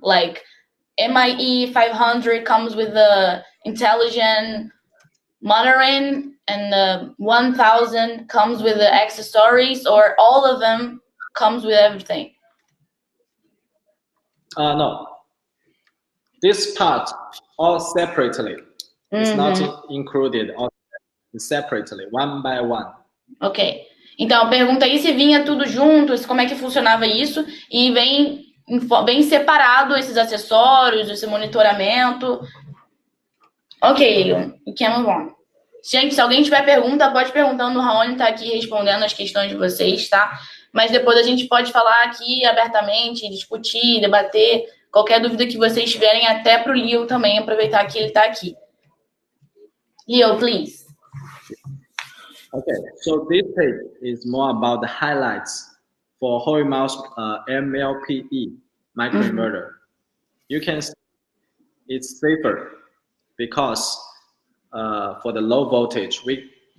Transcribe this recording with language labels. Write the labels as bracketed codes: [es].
[en] Like MIE 500 comes with the intelligent monitoring, and the 1000 comes with the accessories, or all of them comes with everything? No. This part all separately. It's not included, all separately, one by one. Ok. [pt] Então, pergunta aí se vinha tudo junto, como é que funcionava isso, e vem separado esses acessórios, esse monitoramento. [en] Ok, Leo, you can move on. [pt] Gente, se alguém tiver pergunta, pode perguntando, o Raoni tá aqui respondendo as questões de vocês, tá? Mas depois a gente pode falar aqui abertamente, discutir, debater, qualquer dúvida que vocês tiverem, até pro Leo também, aproveitar que ele tá aqui. [en] Leo, please. Okay, so this page is more about the highlights for Hoi mouse MLPE microinverter. You can see it's safer because for the low voltage, the